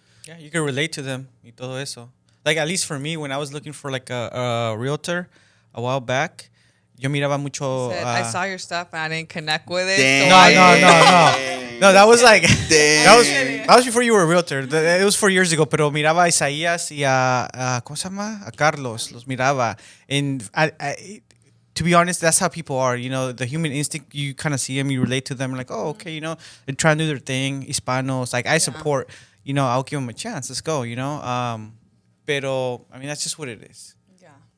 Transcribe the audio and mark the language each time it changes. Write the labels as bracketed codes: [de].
[en] Yeah, you can relate to them [es] y todo eso. [en] Like, at least for me, when I was looking for like a realtor a while back, [es] yo miraba mucho. [en] Said, I saw your stuff and I didn't connect with it. Dang. So No, that was like Dang. that was before you were a realtor. It was 4 years ago. [es] Pero miraba a Isaías y a ¿cómo se llama? A Carlos. Los miraba. [en] And to be honest, that's how people are. You know, the human instinct. You kind of see them, you relate to them. Like, oh, okay, you know, they're trying to do their thing. Hispanos, like I support. You know, I'll give them a chance. Let's go. You know, pero I mean, that's just what it is. Yeah.